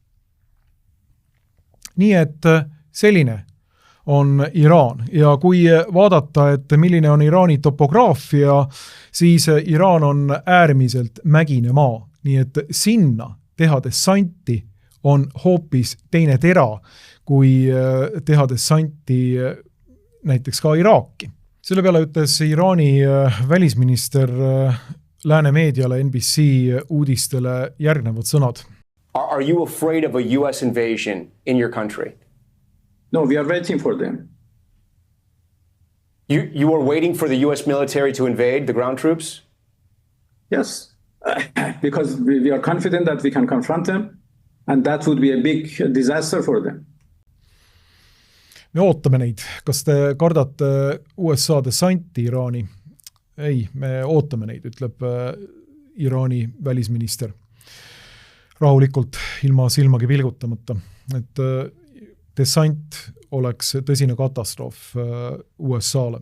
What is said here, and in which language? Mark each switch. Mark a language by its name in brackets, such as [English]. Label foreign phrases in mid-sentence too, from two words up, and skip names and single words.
[Estonian] Nii et selline on Iraan ja kui vaadata, et milline on Iraani topograafia, siis Iraan on äärmiselt mägine maa, nii et sinna teha dessanti on hoopis teine tera, kui teha dessanti näiteks ka Iraaki. Selle peale ütles Iraani välisminister lääne meediale NBC uudistele järgnevad sõnad. [English] Are you afraid of a US invasion in your country? No, we are waiting for them. You are waiting for the US military to invade the ground troops? Yes, because we are confident that we can confront them and that would be a big disaster for them. [Estonian] Me ootame neid. Kas te kardate USA dessanti Iraani? Ei, me ootame neid, ütleb Iraani välisminister. Rahulikult, ilma silmagi pilgutamata. Et dessant oleks tõsine katastroof USA-le.